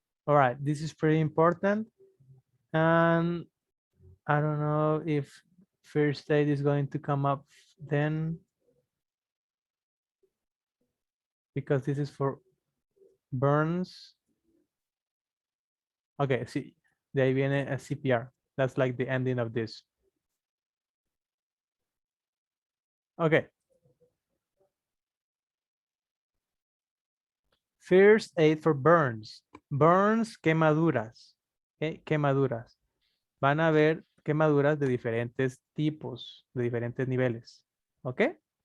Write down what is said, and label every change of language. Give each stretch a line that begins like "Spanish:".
English: All right, this is pretty important. And I don't know if first aid is going to come up then, because this is for burns.
Spanish: Okay, sí, de ahí viene a CPR.
English: That's like the ending of this. Okay. First aid for burns. Burns, quemaduras.
Spanish: Okay, quemaduras. Van a ver quemaduras de diferentes tipos, de diferentes niveles. Okay?